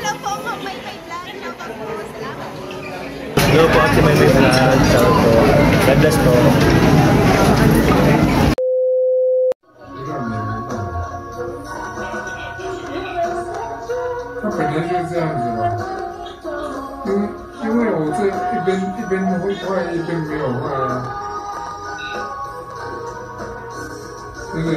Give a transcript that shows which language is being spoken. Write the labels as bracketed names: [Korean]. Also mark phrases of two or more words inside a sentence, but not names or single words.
[Filipino] po ang Maymay Vlog. Shoutout po. Salamat. Hello po, Ate Maymay Vlog. Shoutout po. [English] God bless [Filipino] po. [Chinese] 他本来就是这样子嘛，因为我这一边会坏，一边没有坏啊，对不对？